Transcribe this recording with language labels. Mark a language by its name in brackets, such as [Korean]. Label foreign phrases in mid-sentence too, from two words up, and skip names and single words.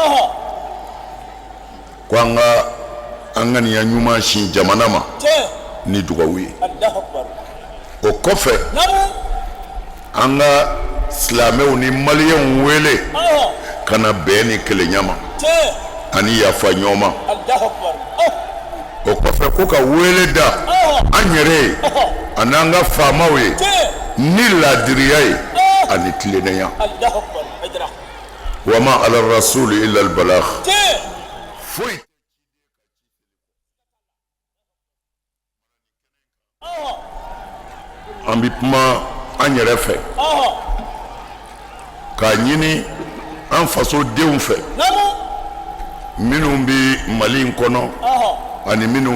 [Bambara] ko an ka ŋaniya ɲuman sin jamana ma ni dugawu ye o kɔfɛ an ka silamɛw ni maliyɛnw wele ka na bɛn ni kelenya ma ani yafa ɲɔgɔn ma o kɔfɛ ko ka wele da an yɛrɛ ye ani an ka faamaw ye ni ladiriya ye ani tilennenya [Arabic] وما على الرسول إلا البلاغ [Bambara] foyi an bi kuma an yɛrɛ fɛ k'a ɲini an faso denw fɛ minnu bi Mali in kɔnɔ ani minnu